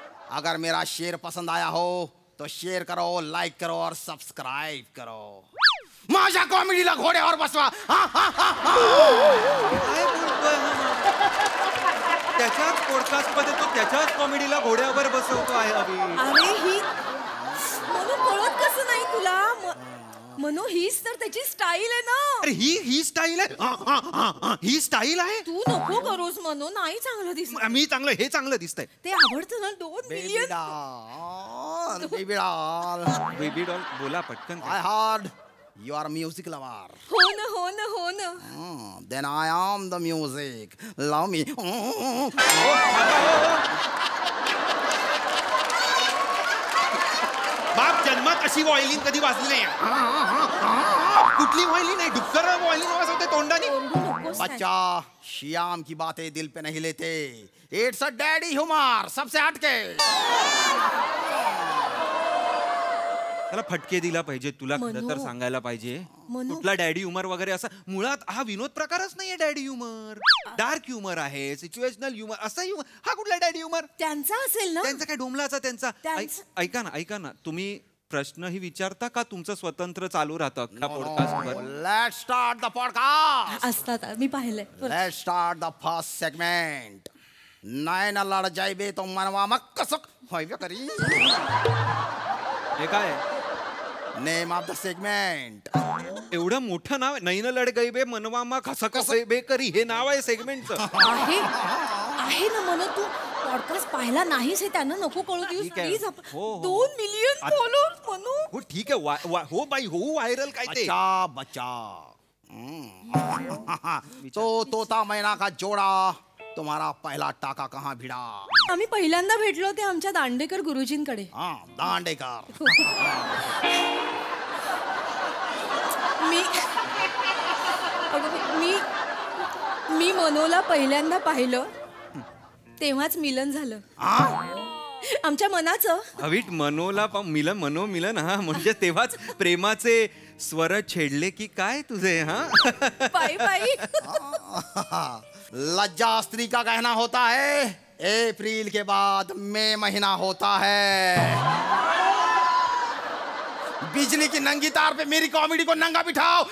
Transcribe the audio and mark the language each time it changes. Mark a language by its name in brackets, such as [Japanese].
[Hindi] अगर मेरा शेर पसंद आया हो तो शेयर करो, लाइक करो और सब्सक्राइब करो. [Marathi] माझ्या कॉमेडीला घोड्यावर बसवा. काय बोलतोय हा? त्याच्याच पॉडकास्ट मध्ये तो त्याच्याच कॉमेडीला घोड्यावर बसवतो आहे अभि. अरे ही म्हणून कळत कसं नाही तुला? म्हणू हीच तर त्याची स्टाईल आहे ना. अरे ही स्टाईल आहे, ही स्टाईल आहे. तू नको करूस म्हणून, नाही चांगलं दिसत. मी चांगलं, हे चांगलं दिसतंय. ते आवडतं ना. 2 [English] Baby million. Doll, baby doll. [Marathi] Baby doll बोला पटकन. [English] I heard you are a music lover. [Marathi] हो ना, हो ना, हो ना. [English] Then I am the music. Love me. [Marathi] बाप जन्मात अशी व्हायलिन कधी वाजली नाही. कुठली व्हायलिन नाही, डुक्कर व्हायलिन वाजवते तोंडाने. नकोस काय. [Hindi] बच्चा, श्याम की बातें दिल पे नहीं लेते. [English] It's a daddy humor. [Hindi] सबसे हटके. [Marathi] त्याला फटके दिला पाहिजे, तुला खरं तर मनू. सांगायला पाहिजे. मनू. कुठला डॅडी ह्युमर वगैरे असं मुळात हा विनोद प्रकारच नाहीये. डॅडी ह्युमर डार्क ह्युमर आहे, सिच्युएशनल ह्युमर, असा ह्युमर. हा कुठला डॅडी ह्युमर? त्यांचा असेल ना. त्यांचा काय डोमलाचा त्यांचा. त्यांचं- ऐका ना, तुम्ही प्रश्नही विचारता का तुमचं स्वतंत्र चालू राहतं अख्खा पॉडकास्टवर? [English] Let's start the podcast. [Marathi] असतात, मी पाहिलंय. [English] Let's start the first segment. नाही ना लढ जायबे तो मनवा मग कसं व्हायवे करी. [Marathi] हे काय [English] Name of the segment. [Marathi] एवढं मोठं नाव आहे? नैन लढ गई बे मनवा मा कसं कसं बेकरी, हे नाव आहे सेगमेंटचं. आहे ना म्हणून तू पॉडकास्ट पाहिला नाहीस हे त्यांना नको कळू देऊस ठीक आहे. प्लीज. हो, हो. 2 मिलियन फॉलोअर्स म्हणू. हो ठीक आहे, हो बाई, हो व्हायरल काय ते. [Hindi] बच्चा बच्चा. तो तोता मैना का जोड़ा तुम्हारा पहला टाका कहाँ भिड़ा. [Marathi] आम्ही पहिल्यांदा भेटलो ते आमच्या दांडेकर गुरुजींकडे. [Hindi] हाँ दांडेकर. [Marathi] मी अगं, मी मनोला पहिल्यांदा पाहिलं तेव्हाच मिलन झालं आमच्या मनाचं. अविट मनोला मिलन हा म्हणजे तेव्हाच प्रेमाचे स्वर छेडले की काय तुझे. हा बाई बाई. [Hindi] लज्जा स्त्री का कहना होता है, अप्रैल के बाद मई महीना होता है. बिजली की नंगी तार पे मेरी कॉमेडी को नंगा बिठाओ.